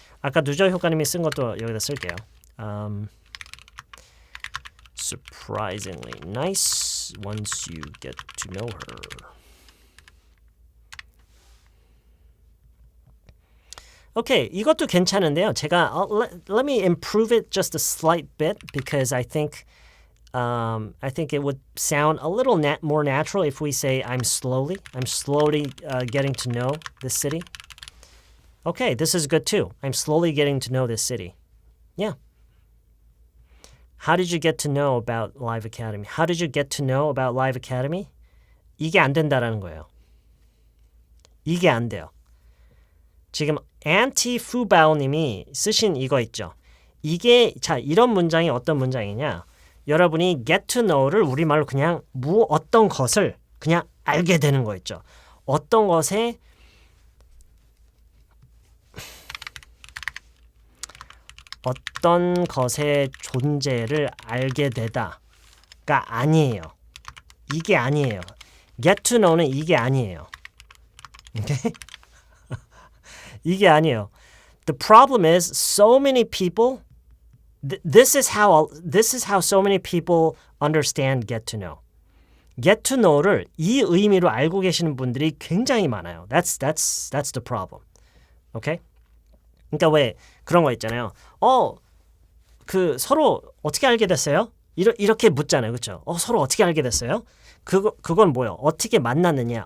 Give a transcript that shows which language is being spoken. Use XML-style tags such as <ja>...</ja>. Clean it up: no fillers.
<ko>아까 누저 효과님이 쓴 것도 여기다 쓸게요.</ko> <en>Surprisingly nice once you get to know her.</en> <ko>오케이, 이것도 괜찮은데요. 제가</ko> <en>let me improve it just a slight bit because I think it would sound a little more natural if we say I'm slowly getting to know this city. Okay, this is good too. I'm slowly getting to know this city. Yeah. How did you get to know about Live Academy? How did you get to know about Live Academy?</en> <ko>이게 안 된다라는 거예요. 이게 안 돼요. 지금 anti-fubao님이 쓰신 이거 있죠. 이게 자 이런 문장이 어떤 문장이냐? 여러분이 get to know를 우리말로 그냥 어떤 것을 그냥 알게 되는 거 있죠. 어떤 것의 존재를 알게 되다가 아니에요. 이게 아니에요. get to know는 이게 아니에요. Okay? 이게 아니에요.</ko> <en>The problem is so many people this is how so many people understand get to know.</en> <ko>Get to know를 이 의미로 알고 계시는 분들이 굉장히 많아요.</ko> <en>That's the problem. Okay?</en> <ko>그러니까 왜 그런 거 있잖아요. 그 서로 어떻게 알게 됐어요? 이렇게 묻잖아요. 그렇죠? 서로 어떻게 알게 됐어요? 그건 뭐예요? 어떻게 만났느냐?</ko>